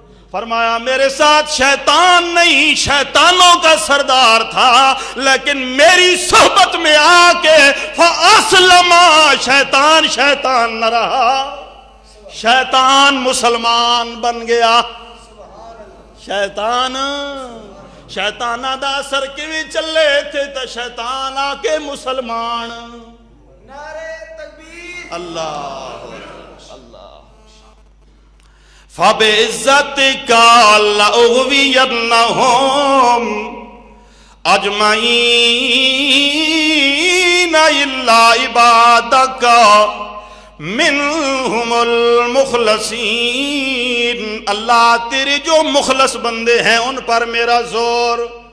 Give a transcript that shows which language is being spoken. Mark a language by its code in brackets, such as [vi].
[ur] فرمایا میرے ساتھ شیطان نہیں، شیطانوں کا سردار تھا، لیکن میری صحبت میں آ کے فاسلم، شیطان نہ رہا، شیطان مسلمان بن گیا۔ [pa] شیطان دا اثر کیویں چلے تھے تے شیطان آ کے مسلمان [ur] نعرے تکبیر اللہ اللہ [ar] فَبِعِزَّتِكَ لَأُغْوِيَنَّهُمْ أَجْمَعِينَ إِلَّا عِبَادَكَ مِنْهُمُ الْمُخْلَصِينَ [ur] اللہ تیرے جو مخلص بندے ہیں ان پر میرا زور.